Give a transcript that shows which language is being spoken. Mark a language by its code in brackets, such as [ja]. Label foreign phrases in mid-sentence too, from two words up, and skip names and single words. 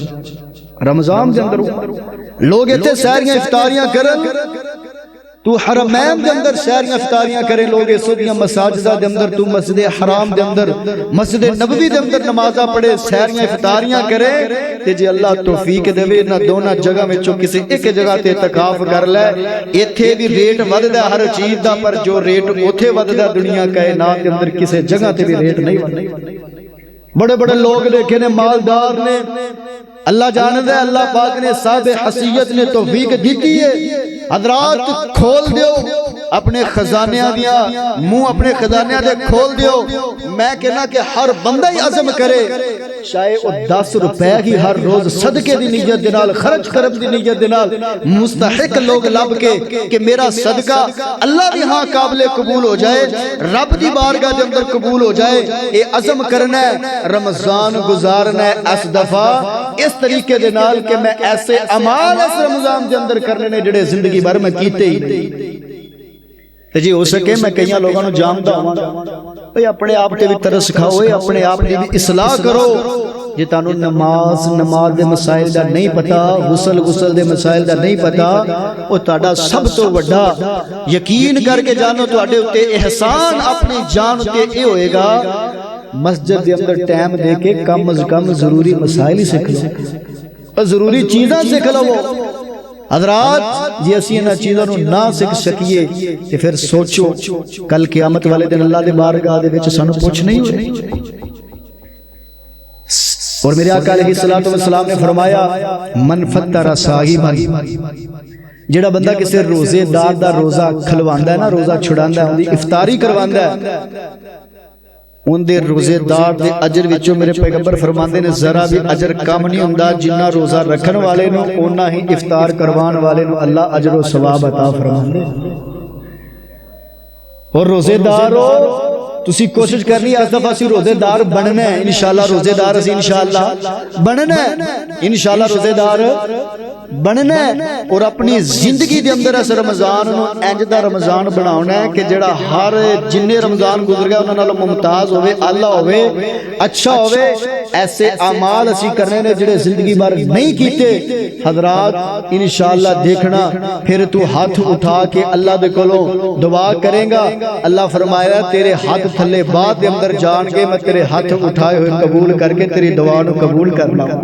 [pa] رمضان دے اندر لوگ ایتھے سحریاں افطاریاں کرن، تو حرمین دے اندر سحریاں افطاریاں کرے، لوگ اس دیاں مساجدہ دے اندر، تو مسجد حرام دے اندر، مسجد نبوی دے اندر نمازاں پڑھے، سحریاں افطاریاں کرے، تے جے اللہ توفیق دے نہ دونوں جگہ وچوں کسی ایک جگہ تے اعتکاف کر لے، ایتھے بھی ریٹ وددا ہر چیز دا، پر جو ریٹ اوتھے وددا دنیا کائنات دے اندر کسی جگہ تے بھی ریٹ نہیں وددا۔ بڑے بڑے لوگ دیکھے نے، مالدار نے، اللہ جاندے اللہ پاک نے صاحب حیثیت نے توفیق دیتی ہے۔ حضرات کھول دیو اپنے خزانیاں دیا منہ اپنے خزانیاں دے کھول دیو. میں کہنا کہ ہر بندہ ہی عزم کرے چاہے وہ 10 روپے کی ہر روز صدقے دی نیت دے نال خرچ کرم دی نیت دے نال مستحق لوگ لب کے کہ میرا صدقہ اللہ دی ہاں قابل قبول ہو جائے, رب دی بارگاہ دے اندر قبول ہو جائے. اے عزم کرنا ہے رمضان گزارنا ہے اس دفعہ اس طریقے دے نال کہ میں ایسے اعمال اس رمضان دے اندر کرنے نے جڑے زندگی بھر میں کیتے ہی نہیں. تے جی ہو سکے میں کئیاں لوگوں نوں جاندا ہواں بھئی اپنے آپ تے بھی ترس کھاؤ, اپنے آپ دی بھی اصلاح کرو. جی تانوں نماز دے مسائل دا نہیں پتا, غسل دے مسائل دا نہیں پتا, او تہاڈا سب تو وڈا یقین کر کے جانو تہاڈے اُتے احسان اپنی جان اُتے اے ہوئے گا مسجد دے اندر ٹائم دے کے کم از کم ضروری مسائل ہی سیکھ لو اور ضروری چیزاں سیکھ لو. حضرات جی اسی انہاں چیزاں نوں نہ سیکھ سکیے تے پھر سوچو کل قیامت والے دن اللہ دے بارگاہ دے وچ سانوں پوچھ نہیں ہوئے. اور میرے آقا [ar] علیہ السلام [pa] نے فرمایا [ar] من فطر صائما, [pa] جڑا بندہ کسی روزے دار دا روزہ کھلواندا ہے نا, روزہ چھڑاندا ہے, اون دی افطاری کرواندا ہے, ان دے روزے دار دے اجر وچوں میرے پیغمبر فرماندے نے ذرا بھی اجر کم نہیں ہوندا جنہ روزہ رکھن والے نوں اونا ہی افطار کروان والے نوں اللہ اجر و ثواب عطا فرماندے. اور روزے دارو تسی کوشش کرنی ہے اس دفعہ اسی روزے دار بننا ہے انشاءاللہ. روزے دار اسی انشاءاللہ بننا ہے انشاءاللہ, روزے دار بننا ہے. اور اپنی زندگی دے اندر اس رمضان نو انج دا رمضان بناونا ہے کہ جڑا ہر جننے رمضان گزر گیا انہاں نال ممتاز ہوئے, اللہ ہوئے, اچھا ہوئے. ایسے اعمال اسی کرنے نے جڑے زندگی بھر نہیں کیتے. حضرات انشاءاللہ دیکھنا پھر تو ہاتھ اٹھا کے اللہ دے کولوں دعا کرے گا, اللہ فرمایا تیرے ہاتھ تھلے بعد دے اندر جان کے میں تیرے ہاتھ اٹھائے ہوئے قبول کر کے تیری دعا نو قبول کرنا.